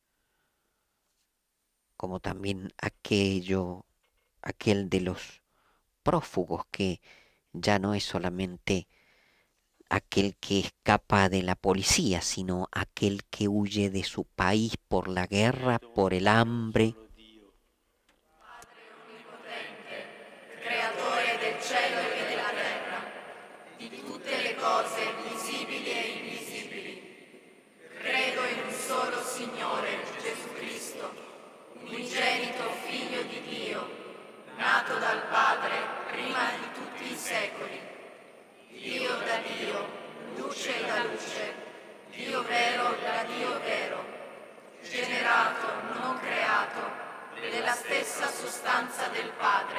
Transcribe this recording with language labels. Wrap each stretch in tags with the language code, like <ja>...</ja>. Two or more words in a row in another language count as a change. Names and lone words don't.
<es>como también aquel de los prófugos, que ya no es solamente aquel que escapa de la policía, sino aquel que huye de su país por la guerra, por el hambre.</es> <it>Padre onnipotente, creatore del cielo e della terra, di tutte le cose visibili e invisibili, credo in un solo Signore, Gesù Cristo, unigenito Figlio di Dio, nato dal Padre prima di tutti i secoli, Dio da Dio, luce da luce, Dio vero da Dio vero, generato, non creato, della stessa sostanza del Padre.</it>